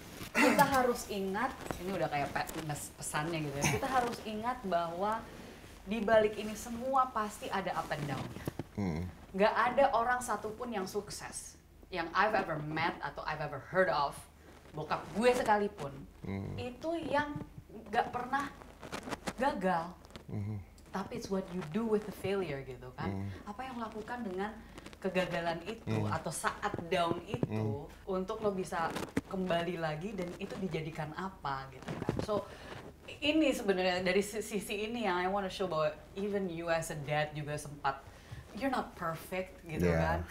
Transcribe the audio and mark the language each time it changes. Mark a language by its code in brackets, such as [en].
[id] Kita harus ingat, ini udah kayak pesannya gitu ya, kita harus ingat bahwa di balik ini semua pasti ada [en] up and down- [id] nya. Nggak ada orang satupun yang sukses yang [en] I've ever met [id] atau [en] I've ever heard of, [id] bokap gue sekalipun, itu yang gak pernah gagal. Tapi [en] it's what you do with the failure [id] gitu kan. Apa yang lo lakukan dengan kegagalan itu atau saat down itu untuk lo bisa kembali lagi dan itu dijadikan apa gitu kan. So ini sebenarnya dari sisi ini yang [en] I want to show [id] bahwa [en] even you as a dad [id] juga sempat, [en] you're not perfect [id] gitu kan.